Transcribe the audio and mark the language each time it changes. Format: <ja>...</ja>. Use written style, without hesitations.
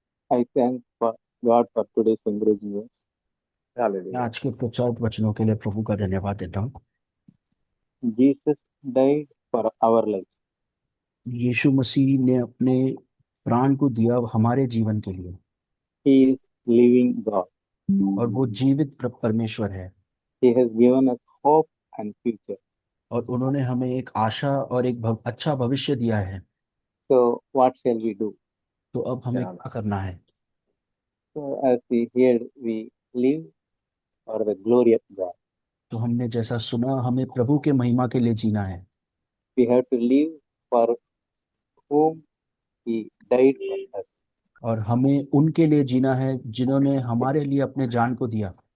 <en>I thank God for today's encouraging words.</en> <hi>मैं hallelujah. आज के प्रचार वचनों के लिए प्रभु का धन्यवाद देता हूँ।</hi> <en>Jesus died for our life.</en> <hi>यीशु मसीह ने अपने प्राण को दिया हमारे जीवन के लिए,</hi> <en>He is living God.</en> <hi>और वो जीवित परमेश्वर है।</hi> <en>He has given us hope and future.</en> <hi>और उन्होंने हमें एक आशा और एक अच्छा भविष्य दिया है।</hi> <en>So what shall we do?</en> <hi>तो अब हमें क्या क्या करना है?</hi> <en>So as we hear, we live for the glory of God.</en> <hi>तो हमने जैसा सुना, हमें प्रभु के महिमा के लिए जीना है।</hi> <en>We have to live for whom He died for us.</en> <hi>और हमें उनके लिए जीना है जिन्होंने हमारे लिए अपने जान को दिया।</hi>